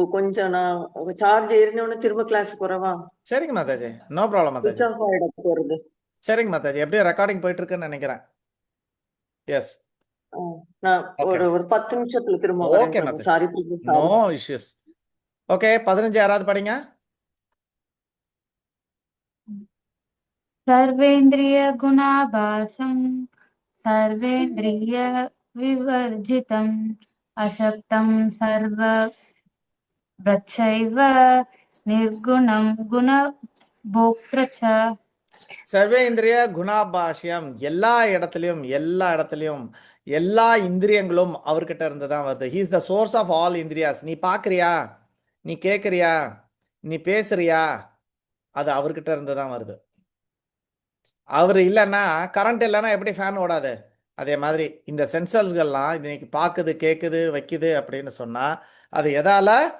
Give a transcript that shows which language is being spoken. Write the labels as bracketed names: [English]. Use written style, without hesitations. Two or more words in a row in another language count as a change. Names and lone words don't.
[Tamil] கொஞ்சம் நான் சார்ஜ் ஏறினோன்னு திரும்ப கிளாஸ் போறவா? சரிங்க மாதாஜி, [English] no problem [Tamil] மாதாஜி. சுவிட்ச் ஆஃப் ஆயிட போறது. சரிங்க மாதாஜி, எப்படியும் ரெக்கார்டிங் போயிட்டு இருக்குன்னு நினைக்கிறேன். எஸ், நான் ஒரு 10 நிமிஷத்துல திரும்ப ஓகே வரேன். மாதாஜி, சாரி பிரபு. [English] no issues. [Tamil] ஓகே, 15 யாராவது படிங்க. [Sanskrit] सर्वेन्द्रिय गुणाभासं सर्वेन्द्रिय विवर्जितम् अशक्तं सर्वभ्रचैव निर्गुणं गुणभोक्त्र च. सर्वेन्द्रिय गुणाभासम्, [Tamil] எல்லா இடத்துலையும் எல்லா இந்திரியங்களும் அவர்கிட்ட இருந்து தான் வருது. [English] He is the source of all indriyas. [Tamil] நீ பார்க்குறியா, நீ கேட்குறியா, நீ பேசுறியா, அது அவர்கிட்ட இருந்து தான் வருது. அவர் இல்லைன்னா, கரண்ட் இல்லைன்னா எப்படி ஃபேன் ஓடாது, அதே மாதிரி இந்த சென்சர்ஸ்கள்லாம் இன்னைக்கு பார்க்குது, கேட்குது, வைக்குது அப்படின்னு சொன்னால் அது எதால?